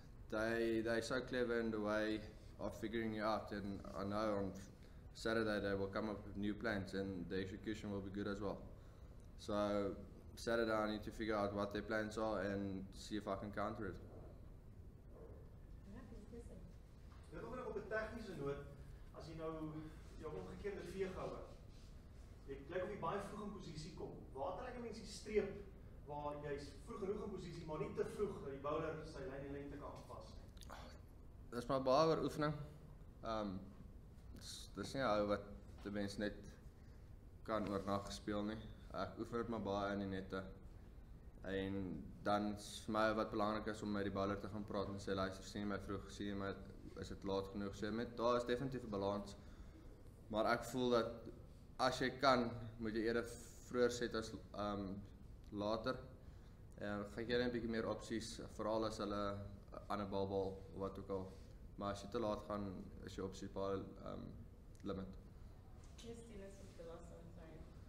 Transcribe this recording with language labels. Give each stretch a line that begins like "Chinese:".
English: They're so clever in the way of figuring it out, and I know on Saturday they will come up with new plans and the execution will be good as well. So Saturday I need to figure out what their plans are and see if I can counter it.
Afrikaans: Dit ook op 'n tegniese noot, as jy nou jou omgekeerde veeg hou. Jy lyk of jy baie vroeg in posisie kom. Waar trek 'n mens die streep waar jy's vroeg genoeg in posisie, maar nie te vroeg dat die bowler sy lyn en lengte kan aanpas nie? Dis maar baie oor oefening. Dis nie ou wat die mens net kan oornag speel nie. Ek oefen dit maar baie in die nette. En dan is vir my wat belangrik is om met die bowler te gaan praat en sê, luister, sien jy my vroeg, sien jy my, is dit laat genoeg? So daar is definitief 'n balans. Maar ek voel dat as jy kan, moet jy eerder vroeër set as later. Gaan jy 'n bietjie meer opsies, veral as hulle aan 'n bal of wat ook al. Maar as jy te laat gaan, is jou opsies baie limit.
English: Yes, Tinas was the last one, sorry.